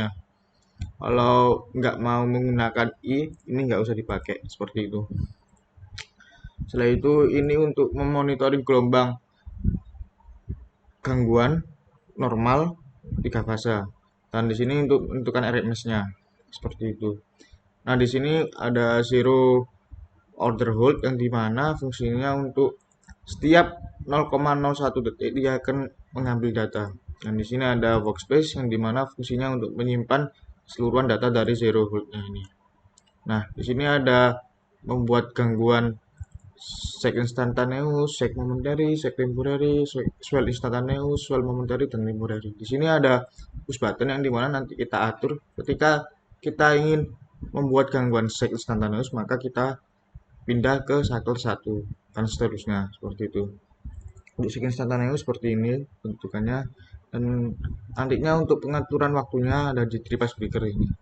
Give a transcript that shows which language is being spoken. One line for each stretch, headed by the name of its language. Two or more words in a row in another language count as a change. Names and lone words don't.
Indonesian: Kalau nggak mau menggunakan ini nggak usah dipakai seperti itu. Setelah itu ini untuk memonitoring gelombang gangguan normal 3 fase. Dan di sini untuk menentukan RMS-nya seperti itu. Nah, di sini ada
English: zero order hold
Indonesian: yang dimana fungsinya untuk setiap 0,01 detik dia akan mengambil data. Dan di sini ada workspace yang dimana fungsinya untuk menyimpan seluruhan data dari
English: zero hold-
Indonesian: nya ini. Nah, di sini ada membuat gangguan
English: sek instantaneous, sek momentary, sek temporary, swell instantaneous, swell momentary,
Indonesian: dan temporary. Di sini ada
English: push button
Indonesian: yang dimana nanti kita atur ketika kita ingin membuat gangguan
English: sek instantaneous,
Indonesian: maka kita pindah ke cycle 1 dan seterusnya seperti itu. Untuk
English: sek instantaneous
Indonesian: seperti ini bentukannya, dan nantinya untuk pengaturan waktunya ada di
English: Tripaz Breaker
Indonesian: ini.